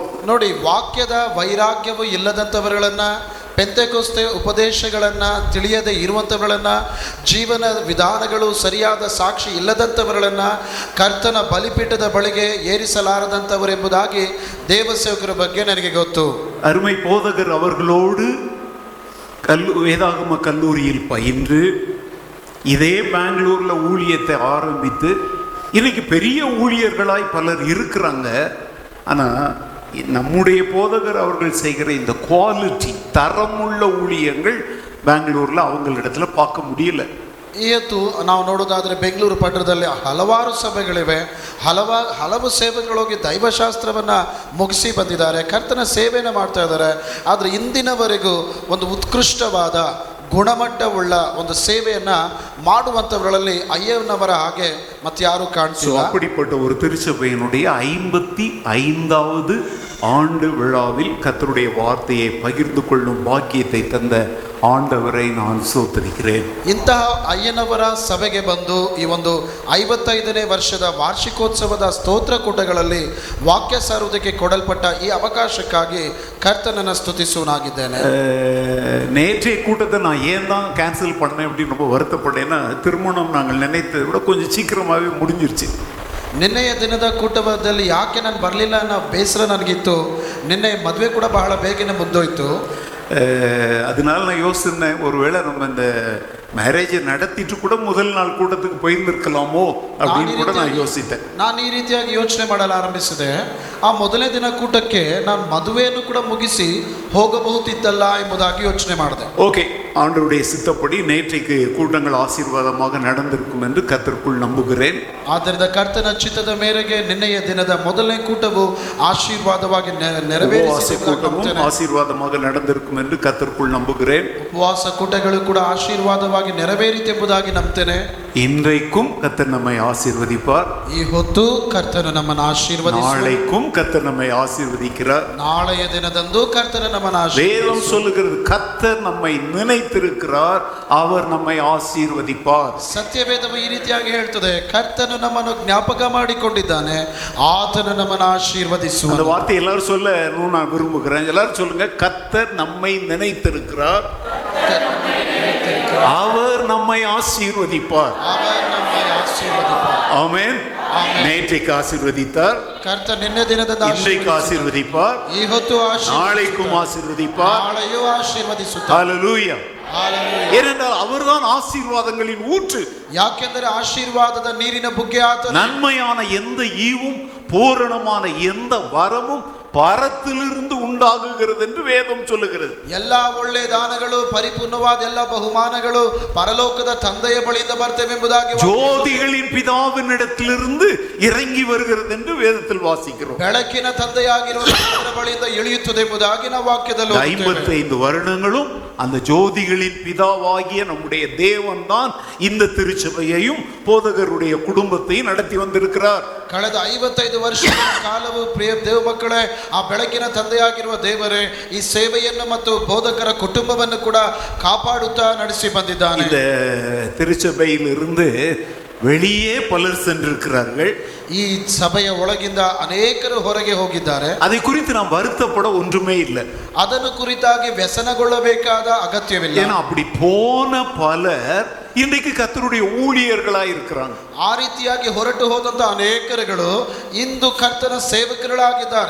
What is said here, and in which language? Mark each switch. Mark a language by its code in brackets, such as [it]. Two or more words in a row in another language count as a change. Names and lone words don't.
[kn] ನೋಡಿ, ವಾಕ್ಯದ ವೈರಾಗ್ಯವು ಇಲ್ಲದಂಥವರುಗಳನ್ನ, ಪೆಂತೆಕೋಸ್ತೆ ಉಪದೇಶಗಳನ್ನು ತಿಳಿಯದೆ ಇರುವಂಥವರನ್ನು, ಜೀವನ ವಿಧಾನಗಳು ಸರಿಯಾದ ಸಾಕ್ಷಿ ಇಲ್ಲದಂಥವರನ್ನು ಕರ್ತನ ಬಲಿಪೀಠದ ಬಳಿಗೆ ಏರಿಸಲಾರದಂಥವರೆಂಬುದಾಗಿ ದೇವಸೇವಕರ ಬಗ್ಗೆ ನನಗೆ ಗೊತ್ತು. [ta] அருமை போதகர் அவர்களோடு வேதாகம கல்லூரியில் பயின்று இதே பெங்களூரில் ஊழியத்தை ஆரம்பித்து இன்னைக்கு பெரிய ஊழியர்களாய் பலர் இருக்கிறாங்க. ஆனால் நம்முடைய போதகர் அவர்கள் செய்கிற இந்த குவாலிட்டி, தரமுள்ள ஊழியங்கள் பெங்களூரில் அவங்களிடத்துல பார்க்க முடியல. [kn] ಇವತ್ತು ನಾವು ನೋಡೋದಾದರೆ ಬೆಂಗಳೂರು ಪಟ್ಟಣದಲ್ಲಿ ಹಲವಾರು ಸಭೆಗಳಿವೆ. ಹಲವು ಸೇವೆಗಳೋಗಿ ದೈವಶಾಸ್ತ್ರವನ್ನು ಮುಗಿಸಿ ಬಂದಿದ್ದಾರೆ, ಕರ್ತನ ಸೇವೆಯನ್ನು ಮಾಡ್ತಾ ಇದ್ದಾರೆ. ಆದರೆ ಇಂದಿನವರೆಗೂ ಒಂದು ಉತ್ಕೃಷ್ಟವಾದ ಗುಣಮಟ್ಟವುಳ್ಳ ಒಂದು ಸೇವೆಯನ್ನು ಮಾಡುವಂಥವರಲ್ಲಿ ಅಯ್ಯನವರ ಹಾಗೆ ಮತ್ತೆ ಯಾರು ಕಾಣಿಸಿಲ್ಲ. [ta] அப்படிப்பட்ட ஒரு திருச்சபையினுடைய 55வது ஆண்டு விழாவில் கர்த்தருடைய வார்த்தையை பகிர்ந்து கொள்ளும் பாக்கியத்தை தந்த ஆண்டவரை நான் ಸ್ತೋತ್ರಿக்கிறேன். [kn] ಇಂತಹ ಅಯ್ಯನವರ ಸಭೆಗೆ ಬಂದು ಈ ಒಂದು 55ನೇ ವರ್ಷದ ವಾರ್ಷಿಕೋತ್ಸವದ ಸ್ತೋತ್ರಕೂಟಗಳಲ್ಲಿ ವಾಕ್ಯ ಸಾರುವುದಕ್ಕೆ ಕೊಡಲ್ಪಟ್ಟ ಈ ಅವಕಾಶಕ್ಕಾಗಿ ಕರ್ತನನ್ನು ಸ್ತುತಿಸುವನಾಗಿದ್ದೇನೆ. [ta] நேற்றைய கூட்டத்தை நான் ஏன் தான் கேன்சல் பண்ணேன் அப்படின்னு ரொம்ப வருத்தப்பட்டேன்னா, திருமணம் நாங்கள் நினைத்ததை விட கொஞ்சம் சீக்கிரமாகவே முடிஞ்சிருச்சு. [kn] ನಿನ್ನೆಯ ದಿನದ ಕೂಟದಲ್ಲಿ ಯಾಕೆ ನಾನು ಬರಲಿಲ್ಲ ಅನ್ನೋ ಬೇಸರ ನನಗಿತ್ತು. ನಿನ್ನೆ ಮದುವೆ ಕೂಡ ಬಹಳ ಬೇಗನೆ ಮುಗ್ದೋಯ್ತು. [ta] அதனால நான் யோசித்தேன், ஒருவேளை நம்ம இந்த மேரேஜை நடத்திட்டு கூட முதல் நாள் கூட்டத்துக்கு போயிருந்திருக்கலாமோ அப்படின்னு கூட நான் யோசித்தேன். [kn] ನಾನು ಈ ರೀತಿಯಾಗಿ ಯೋಚನೆ ಮಾಡಲು ಆರಂಭಿಸಿದೆ. ಆ ಮೊದಲನೇ ದಿನ ಕೂಟಕ್ಕೆ ನಾನು ಮದುವೆಯನ್ನು ಕೂಡ ಮುಗಿಸಿ ಹೋಗಬಹುದಿತ್ತಲ್ಲ ಎಂಬುದಾಗಿ ಯೋಚನೆ ಮಾಡಿದೆ. [ta] ஓகே, ஆண்டவருடைய சித்தப்படி நேற்றைக்கு கூட்டங்கள் ஆசீர்வாதமாக நடந்திருக்கும் என்று கர்த்தருக்குள் நம்புகிறேன். [kn] ಆದ್ದರಿಂದ ಕರ್ತನ ಚಿತ್ತದ ಮೇರೆಗೆ ನಿನ್ನೆಯ ದಿನದ ಮೊದಲನೇ ಕೂಟವು ಆಶೀರ್ವಾದವಾಗಿ ನೆರವೇರಿಸಿದೆ. [ta] ஆசீர்வாதமாக நடந்திருக்கும் என்று கர்த்தருக்குள் நம்புகிறேன். [kn] ಉಪವಾಸ ಕೂಟಗಳು ಕೂಡ ಆಶೀರ್ವಾದವಾಗಿ ನೆರವೇರಿತೆಂಬುದಾಗಿ ನಂಬುತ್ತೇನೆ. [ta] இன்றைக்கும் கர்த்தர் நம்மை ஆசீர்வதிப்பார். [kn] ಈ ಹೊತ್ತು ಕರ್ತನು ನಮ್ಮನ್ನು ಆಶೀರ್ವದಿಸುತ್ತಾನೆ. [ta] நாளைக்கும் கர்த்தர் நம்மை ஆசீர்வதிக்கிறார். [kn] ನಾಳೆಯ ದಿನದಂದು ಕರ್ತನು ನಮ್ಮನ್ನು ಆಶೀರ್ವದಿಸುತ್ತಾನೆ. [ta] வேதம் சொல்லுகிறது, கர்த்தர் நம்மை நினைத்திருக்கிறார், அவர் நம்மை ஆசீர்வதிப்பார். [kn] ಸತ್ಯವೇದವು ಈ ರೀತಿಯಾಗಿ ಹೇಳ್ತದೆ, ಕರ್ತನು ನಮ್ಮನ್ನು ಜ್ಞಾಪಕ ಮಾಡಿಕೊಂಡಿದ್ದಾನೆ, ಆತನು ನಮ್ಮನ್ನು ಆಶೀರ್ವದಿಸುವ. [ta] அந்த வார்த்தை எல்லாரும் சொல்ல நான் விரும்புகிறேன். எல்லாரும் சொல்லுங்க, கர்த்தர் நம்மை நினைத்திருக்கிறார், அவர் நம்மை ஆசீர்வதிப்பார். ஆமென். நேற்றைக்கு ஆசீர்வதித்தார், [kn] கர்த்தர் ನಿನ್ನ ದಿನದ [ta] இன்றைக்கு ஆசீர்வதிப்பார், [kn] ಈ ಹೊತ್ತು [ta] நாளைக்கும் ஆசீர்வதிப்பார். [kn] ನಾಳೆಯೂ ಆಶೀರ್ವದಿಸುತ್ತಾನೆ. [ta] ஹல்லேலூயா. ஏனென்றால் அவர்தான் ஆசீர்வாதங்களின் ஊற்று. [kn] ಯಾಕೆಂದರೆ ಆಶೀರ್ವಾದದ ನೀರಿನ ಬುಗ್ಗೆ ಆತನು. [ta] நன்மையான எந்த ஈவும் பூரணமான எந்த வரமும் பரத்திலிருந்து உண்டாகுகிறது என்று வேதம் சொல்லுகிறது. [kn] எல்லா ಒಳ್ಳೆ ದಾನಗಳು, ಪರಿಪೂರ್ಣವಾದ ಎಲ್ಲ ಬಹುಮಾನಗಳು ಪರಲೋಕದ ತಂದೆಯ ಬಳಿಯಿಂದ ಬರ್ತವೆ ಎಂಬುದಾಗಿ, [ta] ஜோதிகளின் பிதாவினிடத்திலிருந்து இறங்கி வருகிறது என்று வேதத்தில் வாசிக்கிறோம். [kn] ಬೆಳಕಿನ ತಂದೆಯಾಗಿರುವ ದೇವರ ಬಳಿಯಿಂದ ಇಳಿಯುತ್ತದೆ ಎಂಬುದಾಗಿ ನಾವು ವಾಕ್ಯದಲ್ಲಿ ಓದುತ್ತೇವೆ. [ta] 55 வருடங்களும் அந்த ஜோதிகளின் பிதாவாகிய நம்முடைய தேவன் தான் இந்த திருச்சபையையும் போதகருடைய குடும்பத்தையும் நடத்தி வந்திருக்கிறார். [kn] ಕಳೆದ 55 ವರ್ಷಗಳ ಕಾಲವು ಪ್ರಿಯ ದೇವ ಮಕ್ಕಳೇ, ಆ ಬೆಳಕಿನ ತಂದೆಯಾಗಿರುವ ದೇವರೇ ಈ ಸೇವೆಯನ್ನು ಮತ್ತು ಬೋಧಕರ ಕುಟುಂಬವನ್ನು ಕೂಡ ಕಾಪಾಡುತ್ತಾ ನಡೆಸಿ ಬಂದಿದ್ದಾನೆ. [ta] இந்த திருச்சபையிலிருந்து வெளியே பலர் சென்றிருக்கிறார்கள். [kn] ಈ ಸಭೆಯ ಒಳಗಿಂದ ಅನೇಕರು ಹೊರಗೆ ಹೋಗಿದ್ದಾರೆ. [ta] அதை குறித்து நாம் வருத்தப்பட ஒன்றுமே இல்லை. [kn] ಅದನ್ನು ಕುರಿತಾಗಿ ವ್ಯಸನಗೊಳ್ಳಬೇಕಾದ ಅಗತ್ಯವಿಲ್ಲ. [ta] ஏன்னா அப்படி போன பலர் இன்றைக்கு கர்த்தருடைய ஊழியர்களாய் இருக்கிறாங்க. [kn] ಆ ರೀತಿಯಾಗಿ ಹೊರಟು ಹೋದಂತ ಅನೇಕರುಗಳು ಇಂದು ಕರ್ತನ ಸೇವಕರುಗಳಾಗಿದ್ದಾರೆ.